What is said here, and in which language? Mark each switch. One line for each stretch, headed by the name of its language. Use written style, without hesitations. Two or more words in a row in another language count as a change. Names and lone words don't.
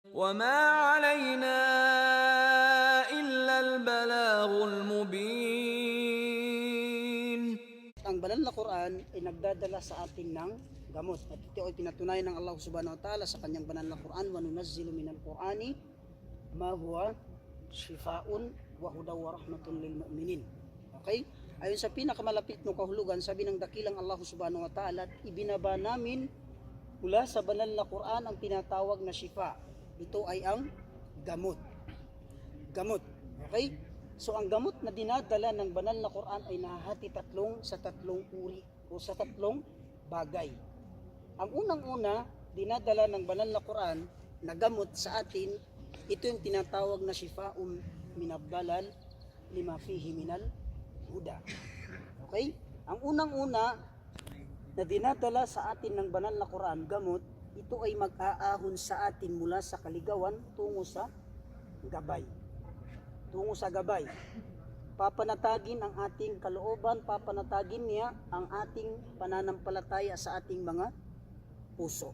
Arabic: وما علينا إلا البلاغ المبين.
Filipino: Ang banal na Quran ay nagdadala sa atin ng gamot. At ito ay pinatunayan ng Allah
Arabic: سبحانه وتعالى
Filipino: sa kanyang banal na Quran.
Arabic: وننزل من القرآن ما هو شفاء وهدى ورحمة للمؤمنين.
Filipino: Okay? Ayon sa pinakamalapit ng kahulugan, sabi ng dakilang Allah
Arabic: سبحانه وتعالى,
Filipino: ibinaba namin mula sa banal na Quran ang tinatawag na shifa. Ito ay ang gamot. Gamot. Okay? So ang gamot na dinadala ng banal na Quran ay nahahati sa tatlong uri o sa tatlong bagay. Ang unang-una, dinadala ng banal na Quran na gamot sa atin, ito yung tinatawag na
Arabic: شفاء من الضلال لما فيه من الهدى.
Filipino: Okay? Ang unang-una na dinadala sa atin ng banal na Quran, gamot, ito ay mag-aahon sa atin mula sa kaligawan tungo sa gabay. Tungo sa gabay. Papanatagin ang ating kalooban, papanatagin niya ang ating pananampalataya sa ating mga puso.